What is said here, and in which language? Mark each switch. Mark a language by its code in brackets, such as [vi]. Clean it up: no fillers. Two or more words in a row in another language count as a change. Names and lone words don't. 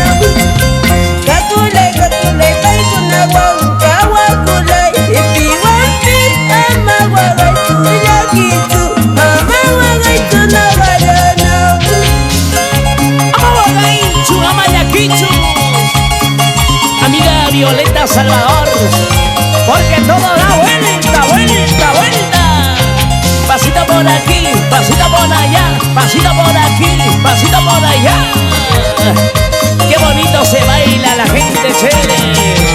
[qu] Kakule, kakule, pai kuna wanga wakule. Ipi wampis, ama wagaitu, nakitu, ama wagaitu, noga jana. Amawagaichu, Amayaquichu. [es] Amiga Violeta Salvador, porque todo da vuelta, vuelta, vuelta. Pasito por aquí, pasito por allá, pasito por aquí, pasito por allá. Qué bonito se baila la gente chévere.